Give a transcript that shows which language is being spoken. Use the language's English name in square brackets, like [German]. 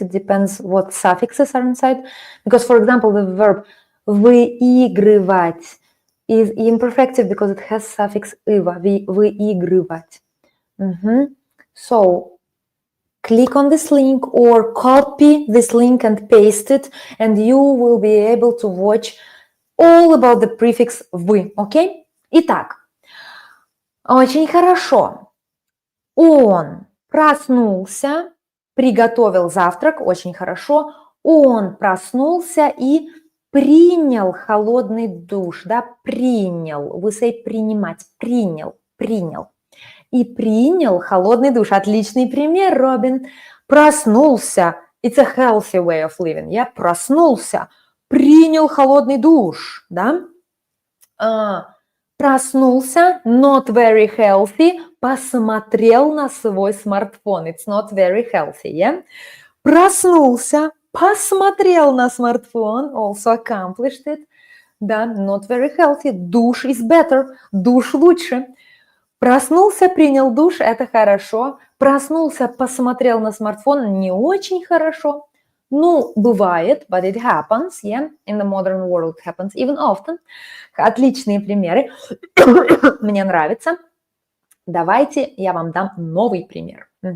[English] It depends what suffixes are inside. Because, for example, the verb выигрывать is imperfective because it has suffix ива, выигрывать. So, click on this link or copy this link and paste it, and you will be able to watch all about the prefix вы, okay? [Russian] Итак, Очень хорошо. Он проснулся, приготовил завтрак, очень хорошо. Он проснулся и принял холодный душ, да, принял. We say принимать, принял. И принял холодный душ. Отличный пример, Робин. Проснулся. [English] It's a healthy way of living. [Russian] Я проснулся, принял холодный душ, да. Проснулся, [English] not very healthy, [Russian] посмотрел на свой смартфон. [English] It's not very healthy, yeah? [Russian] Проснулся, посмотрел на смартфон, [English] also accomplished it. [Russian] Да, [English] not very healthy. [Russian] Душ [English] is better, [Russian] душ лучше. Проснулся, принял душ, это хорошо. Проснулся, посмотрел на смартфон, не очень хорошо. Ну, бывает, [English] but it happens, yeah. In the modern world it happens even often. [Russian] Отличные примеры. Мне нравится. Давайте я вам дам новый пример.